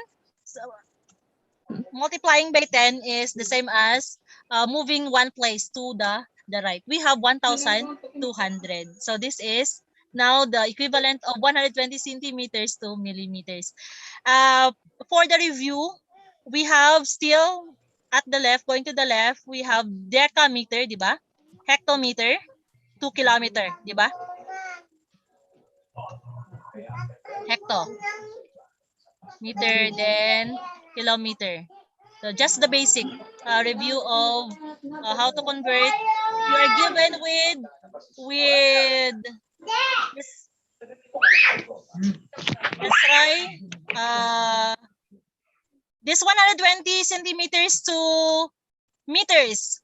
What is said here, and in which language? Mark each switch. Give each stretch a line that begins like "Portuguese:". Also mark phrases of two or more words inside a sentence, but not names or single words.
English: So multiplying by 10 is the same as moving one place to the right. We have 1,200. So this is now the equivalent of 120 centimeters to millimeters. Uh, for the review, we have still at the left, going to the left, we have decameter,
Filipino: di ba?
English: Hectometer, 2 kilometer,
Filipino: di ba?
English: Hecto. Meter, then kilometer. So just the basic review of how to convert. You are given with this. Let's try this 120 centimeters to meters.